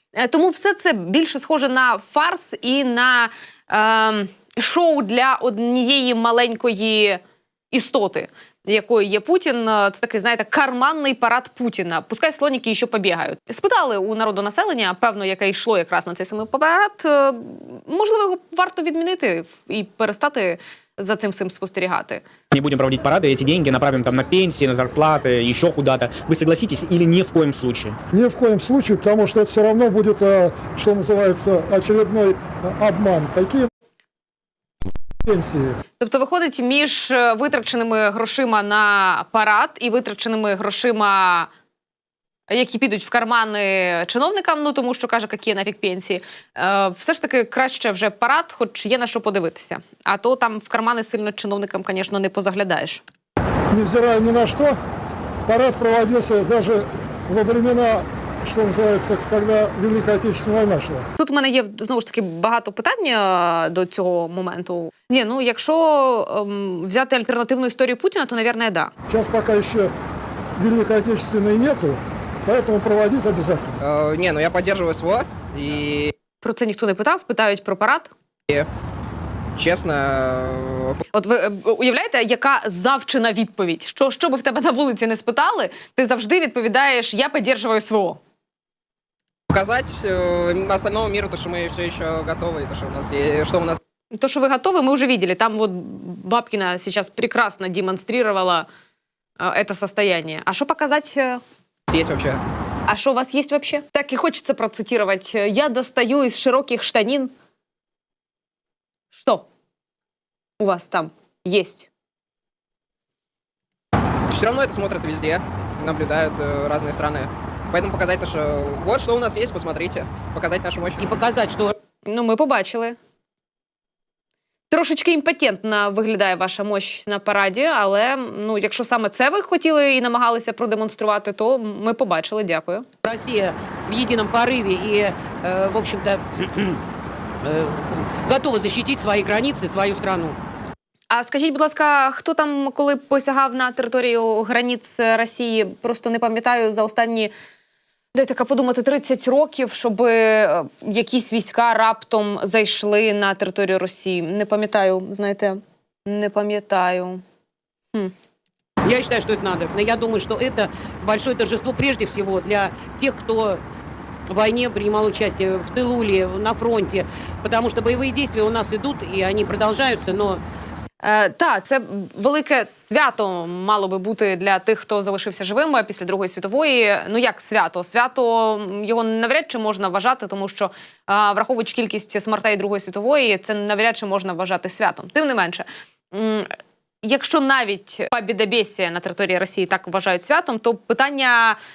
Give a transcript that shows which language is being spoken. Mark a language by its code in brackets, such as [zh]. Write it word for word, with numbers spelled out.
[uk] Тому все це більше схоже на фарс і на е-м, шоу для однієї маленької істоти, якою є Путін. Це такий, знаєте, карманний парад Путіна. Пускай слоніки ще побігають. Спитали у народонаселення, певно, яке йшло якраз на цей самий парад, можливо, його варто відмінити і перестати за цим всім спостерігати. [ru] Не будем проводить парады, эти деньги направим там на пенсии, на зарплаты, еще куда-то. Вы согласитесь или ни в коем случае? Ни в коем случае, потому что это все равно будет, что называется, очередной обман. Какие пенсии? [uk] Тобто виходить між витраченими грошима на парад і витраченими грошима, які підуть в кармани чиновникам, ну тому що каже, які нафіг пенсії, е, все ж таки краще вже парад, хоч є на що подивитися. А то там в кармани сильно чиновникам, звісно, не позаглядаєш. Невзирая ні на що, парад проводився навіть во времена, що називається, коли Велика Отечественна війна шла. Тут в мене є, знову ж таки, багато питань до цього моменту. Ні, ну, якщо ем, взяти альтернативну історію Путіна, то, наверное, да. Зараз поки ще Великої Отечественної нету, поэтому проводити обов'язково. Е, ні, ну я підтримую СВО. І... Про це ніхто не питав, питають про парад. І... Чесно... От ви уявляєте, яка завчена відповідь? Що, що би в тебе на вулиці не спитали, ти завжди відповідаєш «я підтримую СВО». Показати остальному миру, то, що ми все ще готові, то, що у нас є, що у нас... [ru] То, что вы готовы, мы уже видели. Там вот Бабкина сейчас прекрасно демонстрировала э, это состояние. А что показать? Есть вообще. А что у вас есть вообще? Так и хочется процитировать. Я достаю из широких штанин. Что у вас там есть? Все равно это смотрят везде, наблюдают э, разные страны. Поэтому показать то, что вот что у нас есть, посмотрите. Показать нашу мощь. [uk] І показати, що... Ну, ми побачили. Трошечки імпотентно виглядає ваша мощь на параді, але ну, якщо саме це ви хотіли і намагалися продемонструвати, то ми побачили. Дякую. Росія в єдиному пориві і, в общем-то, готова захистити свої границі, свою страну. А скажіть, будь ласка, хто там, коли посягав на територію границь Росії, просто не пам'ятаю, за останні... Дайте так подумати, тридцять років, щоб якісь війська раптом зайшли на територію Росії. Не пам'ятаю, знаєте, не пам'ятаю. Хм. Я вважаю, що це треба. [ru] Но [uk] я думаю, що це велике торжество, [ru] прежде всего, [uk] для тих, хто [ru] в войне принимал участие, в тылу ли, на фронте. Потому что боевые действия у нас идут, и они продолжаются, но... [uk] Е, та, це велике свято мало би бути для тих, хто залишився живими після Другої світової. Ну як свято? Свято його навряд чи можна вважати, тому що, е, враховуючи кількість смертей Другої світової, це навряд чи можна вважати святом. Тим не менше, м, якщо навіть побєдобєсія на території Росії так вважають святом, то питання...